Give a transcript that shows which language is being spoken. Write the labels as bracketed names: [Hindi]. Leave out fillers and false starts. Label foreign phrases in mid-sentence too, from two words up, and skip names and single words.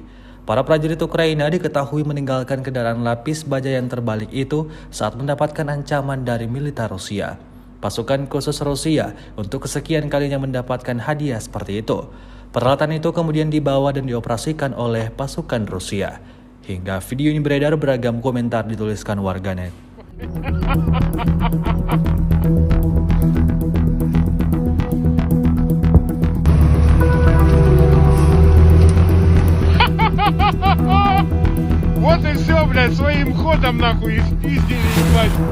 [Indonesian] Para prajurit Ukraina diketahui meninggalkan kendaraan lapis baja yang terbalik itu saat mendapatkan ancaman dari militer Rusia. Pasukan khusus Rusia untuk kesekian kalinya mendapatkan hadiah seperti itu. Peralatan itu kemudian dibawa dan dioperasikan oleh pasukan Rusia. Hingga video ini beredar, beragam komentar dituliskan warganet. [Russian] Вот и все, блядь, своим ходом нахуй и спиздили, ебать.